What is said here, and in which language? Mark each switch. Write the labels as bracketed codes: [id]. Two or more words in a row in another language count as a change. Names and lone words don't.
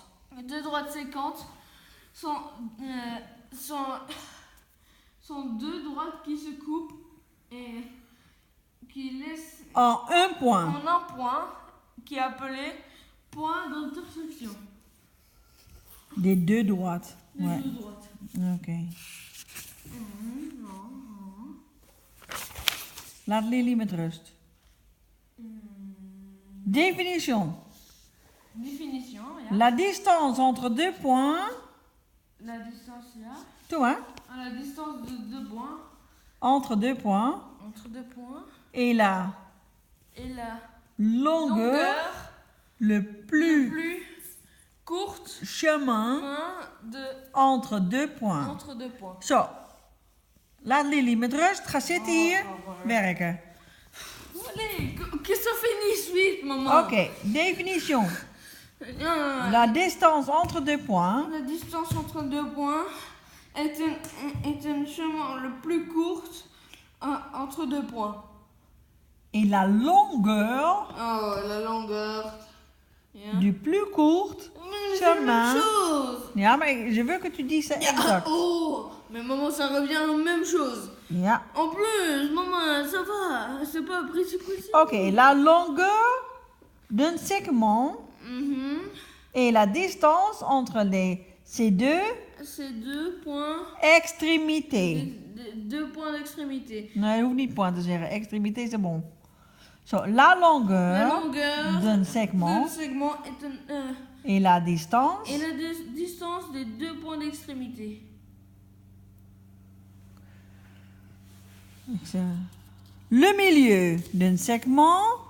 [fr] Les deux droites séquentes sont deux droites qui se coupent et qui laissent En un point. en un point qui est appelé point d'intersection. Des deux droites. Les Ouais. deux droites. [nl] Ok. Laat Lily met rust. [fr] Définition. Définition, ja. La distance entre deux points. La distance là. Toi, hein? À la distance de deux points. Entre deux points. Entre deux points. Et la Et la longueur, longueur le plus plus courte chemin entre deux points. entre deux points. [nl] Zo. Laat Lily met rust. Ga zitten hier. Werken. [fr] Allez, que ça finisse vite, maman. Ok. Définition. La La distance entre deux points distance entre deux points est un chemin le plus court entre deux points. et la longueur Oh, la longueur. Ja. du plus court C'est la même chemin. chose. [nl] Ja, maar [fr] je veux que tu dises ça exact. Oh, mais maman, ça revient à la même chose. Ja. En plus, maman, ça va. C'est pas précis. Ok, la longueur d'un segment Mhm. et la distance entre ces deux C'est deux points. extrémités. Deux points d'extrémité. [nl] Nee, je hoeft niet point te zeggen. [fr] Extrémité, c'est bon. Zo, la La longueur longueur d'un d'un segment segment est et la distance et la distance des deux points d'extrémité. le milieu d'un segment